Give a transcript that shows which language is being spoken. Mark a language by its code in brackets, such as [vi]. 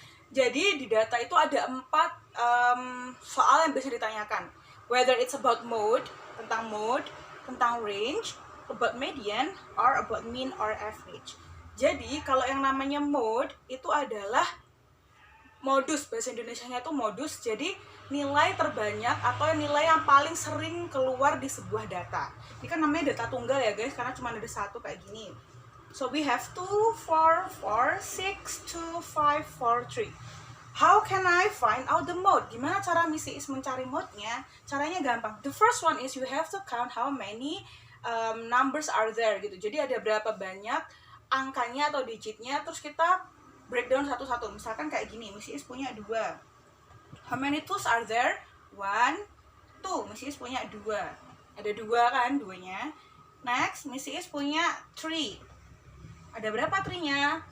[id] Jadi di data itu ada 4 soal yang bisa ditanyakan. [en] Whether it's about mode, [id] tentang range, [en] about median, or about mean or average. [id] Jadi kalau yang namanya mode itu adalah modus, bahasa Indonesianya itu modus. Jadi nilai terbanyak atau nilai yang paling sering keluar di sebuah data. Ini kan namanya data tunggal ya guys, karena cuma ada satu kayak gini. [en] So we have [id] 2, 4, 4, 6, 2, 5, 4, 3. [en] How can I find out the mode? [id] Gimana cara Miss Is mencari mode-nya? Caranya gampang. [en] The first one is you have to count how many numbers are there [id] gitu. Jadi ada berapa banyak angkanya atau digitnya, terus kita breakdown satu-satu. Misalkan kayak gini, Miss Is punya 2. [en] How many twos are there? [id] 1, 2. Miss Is punya 2. Ada 2 kan, 2-nya. Next, Miss Is punya 3. Ada berapa trinya?